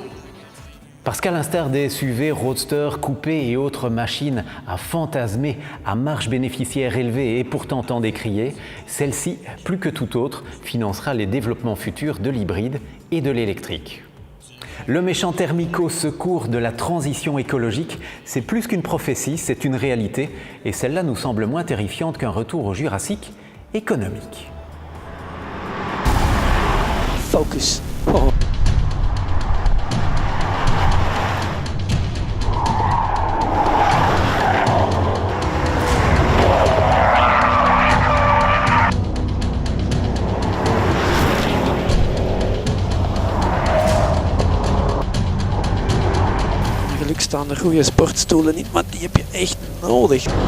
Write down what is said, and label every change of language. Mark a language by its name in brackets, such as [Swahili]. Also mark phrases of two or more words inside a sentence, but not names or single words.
[French] Parce qu'à l'instar des SUV, roadsters, coupés et autres machines à fantasmer, à marge bénéficiaire élevée et pourtant tant décriée, celle-ci, plus que tout autre, financera les développements futurs de l'hybride et de l'électrique. Le méchant thermique au secours de la transition écologique, c'est plus qu'une prophétie, c'est une réalité, et celle-là nous semble moins terrifiante qu'un retour au Jurassique économique. Focus. Oh. [Dutch] Staan er goede sportstoelen niet, maar die heb je echt nodig.